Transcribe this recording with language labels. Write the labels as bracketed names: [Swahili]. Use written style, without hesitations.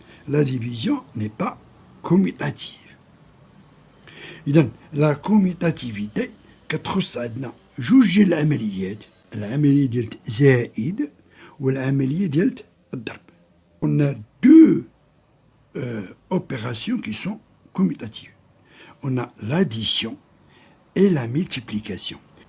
[French] La division n'est pas commutative. [Arabic] إذن [French] la commutativité [Arabic] كتخص عندنا جوج ديال العمليات، العملية ديال زائد والعملية ديال الضرب. [French] On a deux opérations qui sont commutatives. On a l'addition et la multiplication.